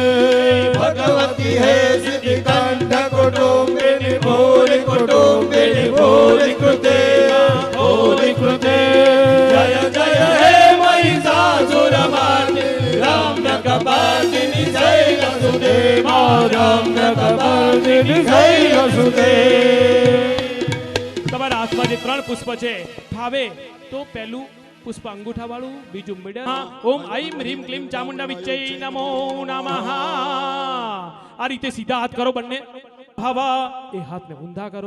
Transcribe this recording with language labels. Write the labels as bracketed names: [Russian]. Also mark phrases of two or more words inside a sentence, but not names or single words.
[Sanskrit] भगवती है सिद्धि कंठ कुटुंबिनी भूरि कुटुंबिनी भूरि कृते भूरि कृते. जय जय हे महिषासुरमर्दिनी रम्य कपर्दिनी शैलसुते रम्य कपर्दिनी शैलसुते. [Gujarati] તમારા હાથમાં જે 3 પુષ્પ છે, ભાવે તો પહેલું પુષ્પ અંગૂઠા વાળું, બીજું મિડલ. [Sanskrit] ओम ऐम ह्रीम क्लीम चामुंडा विच्चय नमो नमः. [Gujarati] આ રીતે સીધા હાથ કરો બંને. ભાવા એ હાથને ઊંધા કરો.